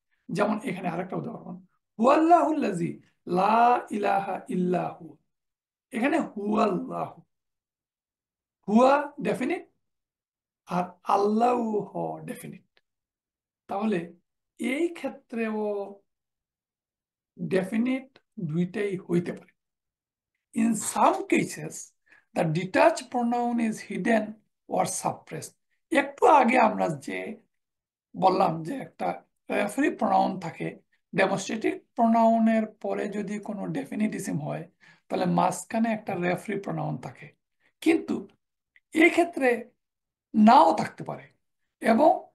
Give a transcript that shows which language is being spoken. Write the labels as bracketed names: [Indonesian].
[Bangla] যেমন এখানে আরেকটা উদাহরণ, [Arabic] হুয়াল্লাহুল্লাজি লা ইলাহা ইল্লাহু। [Bangla] এখানে হুয়াল্লাহু, হুয়া ডেফিনিট আর আল্লাহ হ ডেফিনিট। তাহলে এই ক্ষেত্রেও ডেফিনিট দুইটাই হইতে পারে। [English] In some cases, the detached pronoun is hidden or suppressed. [Bangla] একটু আগে আমরা যে বললাম যে একটা রেফারি প্রোনাউন থাকে, ডেমনস্ট্রেটিভ প্রোনাউনের পরে যদি কোনো ডেফিনিটিসিম হয় তাহলে মাঝখানে একটা রেফারি প্রোনাউন থাকে, কিন্তু এক্ষেত্রে নাও থাকতে পারে। এবং